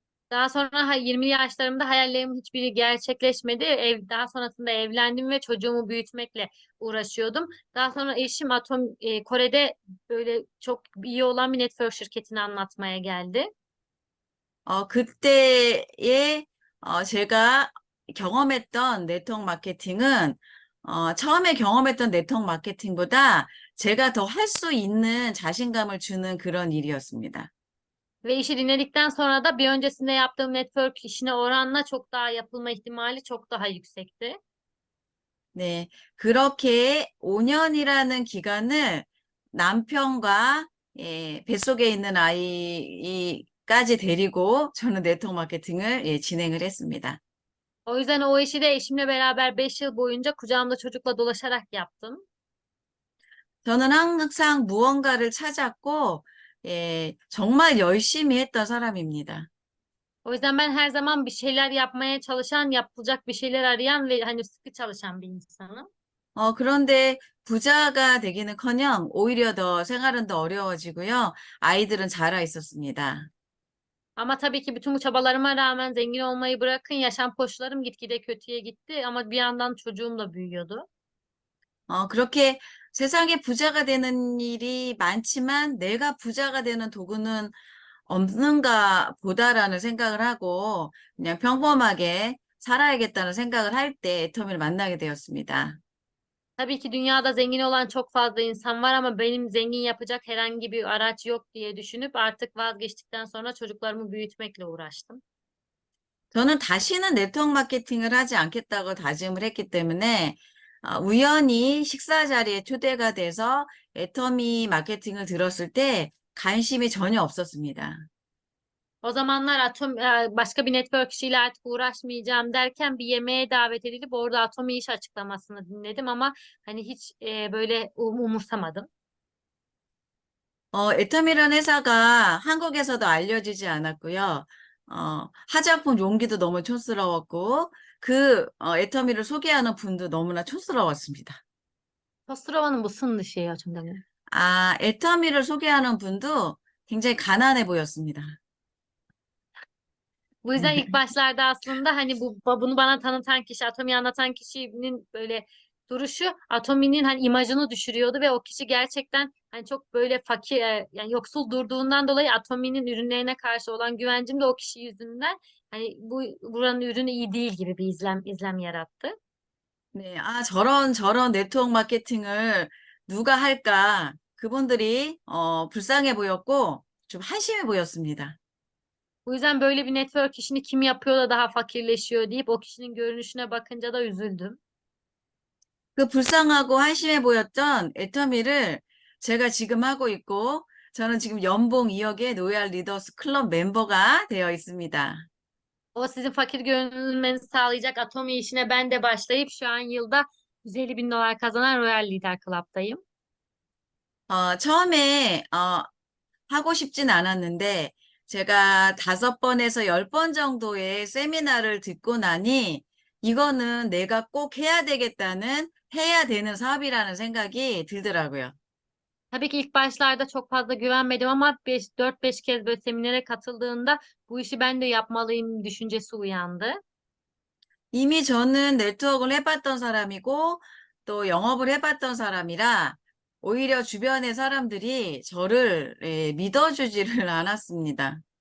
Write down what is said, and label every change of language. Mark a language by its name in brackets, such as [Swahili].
[Turkish] Daha sonra 20'li yaşlarımda hayallerimin hiçbiri gerçekleşmedi. Daha sonrasında evlendim ve çocuğumu büyütmekle uğraşıyordum. Daha sonra eşim Kore'de böyle çok iyi olan bir network şirketini anlatmaya geldi. [Korean] 그때에 제가 경험했던 네트워크 마케팅은 처음에 경험했던 네트워크 마케팅보다 제가 더 할 수 있는 자신감을 주는 그런 일이었습니다. [Turkish] Ve işi dinledikten sonra da bir öncesinde yaptığım network işine oranla çok daha yapılma ihtimali çok daha yüksekti. [Korean] 네, 그렇게 5년이라는 기간을 남편과 뱃속에 있는 아이까지 데리고 저는 네트워크 마케팅을 진행을 했습니다. [Turkish] O yüzden o işi de eşimle beraber 5 yıl boyunca kucağımda çocukla dolaşarak yaptım. [Korean] 저는 항상 무언가를 찾았고, 정말 열심히 했던 사람입니다. [Turkish] O yüzden ben her zaman bir şeyler yapmaya çalışan, yapılacak bir şeyler arayan ve hani sıkı çalışan bir insanım. [Korean] 그런데 부자가 되기는커녕 오히려 더 생활은 더 어려워지고요. 아이들은 자라 있었습니다. [Turkish] Ama tabii ki bütün bu çabalarıma rağmen zengin olmayı bırakın, yaşam koşullarım gitgide kötüye gitti ama bir yandan çocuğum da büyüyordu. [Korean] 그렇게 세상에 부자가 되는 일이 많지만 내가 부자가 되는 도구는 없는가 보다라는 생각을 하고 그냥 평범하게 살아야겠다는 생각을 할 때 애터미를 만나게 되었습니다. [Turkish] Tabii ki dünyada zengin olan çok fazla insan var ama benim zengin yapacak herhangi bir araç yok diye düşünüp artık vazgeçtikten sonra çocuklarımı büyütmekle uğraştım. [Korean] 저는 다시는 네트워크 마케팅을 하지 않겠다고 다짐을 했기 때문에 우연히 식사 자리에 초대가 돼서 애터미 마케팅을 들었을 때 관심이 전혀 없었습니다. [Turkish] O zamanlar başka bir network işiyle artık uğraşmayacağım derken bir yemeğe davet edilip orada Atomi iş açıklamasını dinledim ama hani hiç böyle umursamadım. [Korean] 애터미라는 회사가 한국에서도 알려지지 않았고요. 화장품 용기도 너무 촌스러웠고, 애터미를 소개하는 분도 너무나 촌스러웠습니다. Kosova'nın 무슨 뜻이에요, 정답은? 애터미를 소개하는 분도 굉장히 가난해 보였습니다. [Turkish] Bu yüzden ilk başlarda aslında hani bunu bana tanıtan kişi, Atomi'yi anlatan kişinin böyle duruşu Atomi'nin hani imajını düşürüyordu ve o kişi gerçekten hani çok böyle fakir yani yoksul durduğundan dolayı Atomi'nin ürünlerine karşı olan güvencim de o kişi yüzünden hani buranın ürünü iyi değil gibi bir izlem yarattı. [Korean] 네, 저런 네트워크 마케팅을 누가 할까? 그분들이, 불쌍해 보였고, 좀 한심해 보였습니다. [Turkish] Bu yüzden böyle bir network işini kim yapıyor da daha fakirleşiyor deyip o kişinin görünüşüne bakınca da üzüldüm. [Korean] 그 불쌍하고 한심해 보였던 애터미를 제가 지금 하고 있고, 저는 지금 연봉 2억의 로얄 리더스 클럽 멤버가 되어 있습니다. [Turkish] O sizin fakir görünmenizi sağlayacak Atomi işine ben de başlayıp şu an yılda 150 bin dolar kazanan Royal Leader Club'dayım. [Korean] 처음에, 하고 싶진 않았는데, 제가 5번에서 10번 정도의 세미나를 듣고 나니, 이거는 내가 꼭 해야 되겠다는, 해야 되는 사업이라는 생각이 들더라고요. [Turkish] Tabii ki ilk başlarda çok fazla güvenmedim ama 4-5 kez böyle seminere katıldığında bu işi ben de yapmalıyım düşüncesi uyandı. [Korean] 이미 저는 네트워크를 해봤던 사람이고, 또 영업을 해봤던 사람이라, 오히려 주변의 사람들이 저를 믿어주지를 않았습니다.